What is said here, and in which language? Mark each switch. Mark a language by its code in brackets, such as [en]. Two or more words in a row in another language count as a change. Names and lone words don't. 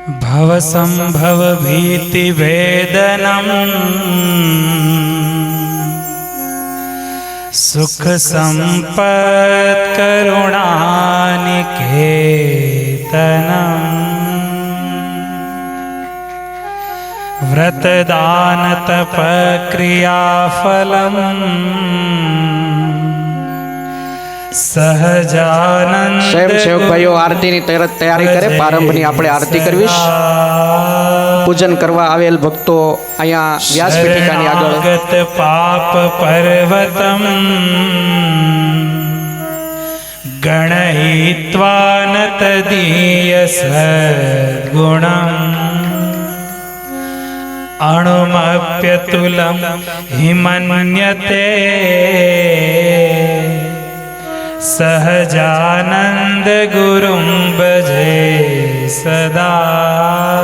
[sa] भवसंभव भीति वेदनम् सुख संपत् करुणानिकेतनम् व्रत दान तप क्रियाफलम् સહજાનંદ [gu] સ્વયંસેવક ભાઈઓ આરતીની તૈયારી કરે. પ્રારંભની આપણે આરતી કરવીશ. પૂજન કરવા આવેલ ભક્તો અહીંયા વ્યાસપીઠિકાની આગળ [sa] પાપ પર્વતમ ગણયિત્વા ન તદીય સદ્ગુણમ અણુમપ્યતુલમ હિમન્યતે સહજાનંદ ગુરુમ ભજે સદા.